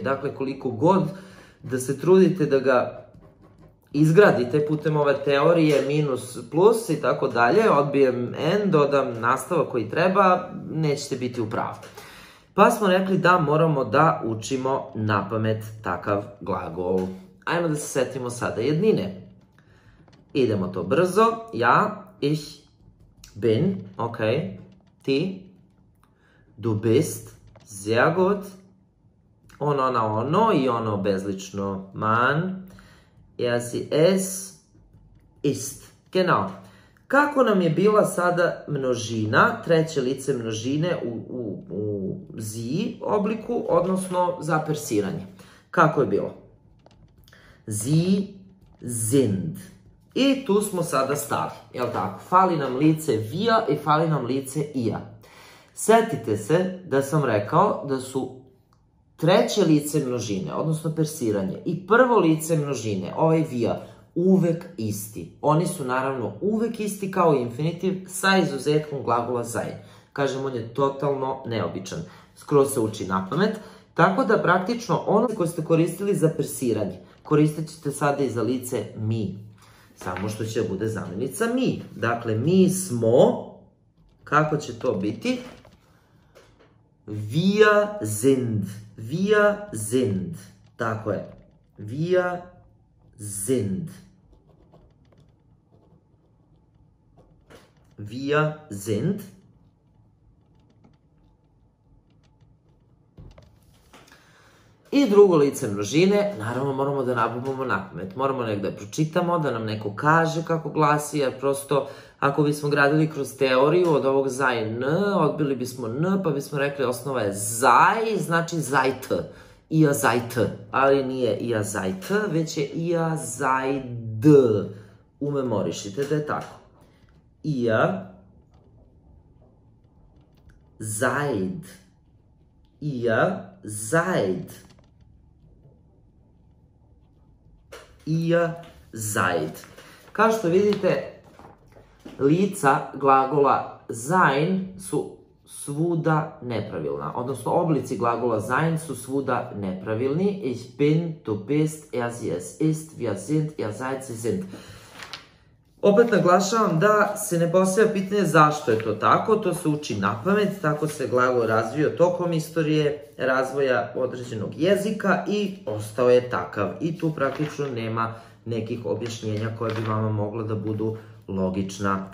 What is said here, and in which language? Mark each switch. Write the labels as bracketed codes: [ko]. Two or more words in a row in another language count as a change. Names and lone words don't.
[sr] Dakle, koliko god da se trudite da ga izgradite putem ove teorije, minus, plus i tako dalje, odbijem n, dodam nastavak koji treba, nećete biti u pravu. Pa smo rekli da moramo da učimo napamet takav glagol. Ajmo da se setimo sada jednine. Idemo to brzo. Ja, [de] ich bin, ok. ti. Du bist, sehr gut. [sr] On, ona, ono i ono bezlično, man. [de] Er, sie, es, ist. Genau. [sr] Kako nam je bila sada množina, treće lice množine u sie obliku, odnosno za persiranje? Kako je bilo? [de] Sie sind. [sr] I tu smo sada stali, jel tako? Fali nam lice wir i fali nam lice ihr. Setite se da sam rekao da su treće lice množine, odnosno persiranje, i prvo lice množine, ovaj wir, uvek isti. Oni su naravno uvek isti kao infinitiv sa izuzetkom glagola sein. Kažem, on je totalno neobičan. Skroz se uči na pamet. Tako da praktično ono koje ste koristili za persiranje, koristit ćete sada i za lice mi. Samo što će bude zamjenica mi. Dakle, mi smo, kako će to biti? [de] Wir sind. Wir sind. [sr] Tako je. [de] Wir sind. Wir sind. [sr] I drugo lice množine, naravno moramo da nabubamo na pamet. Moramo negdje da pročitamo, da nam neko kaže kako glasi, jer prosto ako bismo gradili kroz teoriju od ovog sein, odbili bismo n, pa bismo rekli osnova je sei, znači seid. [de] Ihr seid, [sr] ali nije [de] ihr seid, [sr] već je [de] ihr seid. [sr] Umemorišite da je tako. [de] Ihr seid. Ihr seid. Ihr seid. [sr] Kao što vidite, lica glagola sein su svuda nepravilna. Odnosno, oblici glagola sein su svuda nepravilni. [de] Ich bin, du bist, er, sie, es ist, wir sind, ihr seid, sie sind. [sr] Opet naglašavam da se ne postavlja pitanje zašto je to tako, to se uči na pamet, tako se glagol razvio tokom istorije razvoja određenog jezika i ostao je takav. I tu praktično nema nekih objašnjenja koje bi vama mogla da budu logična.